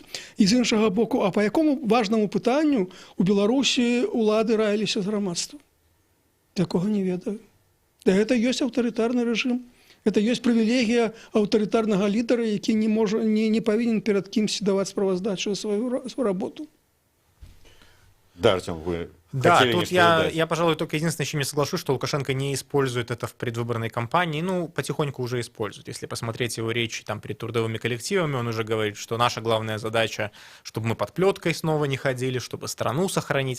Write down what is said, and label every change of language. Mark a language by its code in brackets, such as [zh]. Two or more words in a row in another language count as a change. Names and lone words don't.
[be] І з іншага боку, а па якому важнаму пытанню у Беларусі улады раіліся з грамадствам? Такога не ведаю. Гэта ёсць аўтарытарны рэжым. Это ёсць прывілегія аўтарытарнага лідара, які не павінен перад кімсьці даваць справаздачу сваю работу. [ru] Да, Артем, вы Да, хотели тут нечто я, додать? я, пожалуй, только единственное, с чем я соглашусь, что Лукашенко не использует это в предвыборной кампании. Ну, потихоньку уже использует. Если посмотреть его речи там перед трудовыми коллективами, он уже говорит, что наша главная задача, чтобы мы под плеткой снова не ходили, чтобы страну сохранить.